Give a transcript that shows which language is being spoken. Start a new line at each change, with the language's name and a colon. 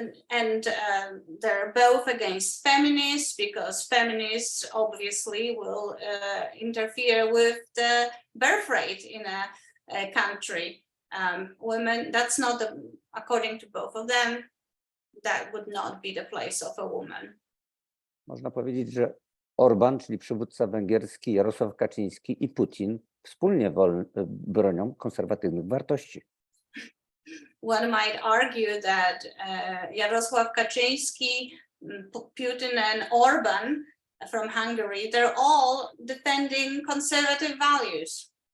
English: And they're both against feminists because feminists obviously will interfere with the birth rate in a country. Women, that's not according to both of them, that would not be the place of a woman.
Polish: Można powiedzieć, że Orban, czyli przywódca węgierski, Jarosław Kaczyński i Putin wspólnie bronią konserwatywnych wartości.
English: One might argue that Jarosław Kaczynski, Putin and Orban from Hungary, they're all defending conservative values.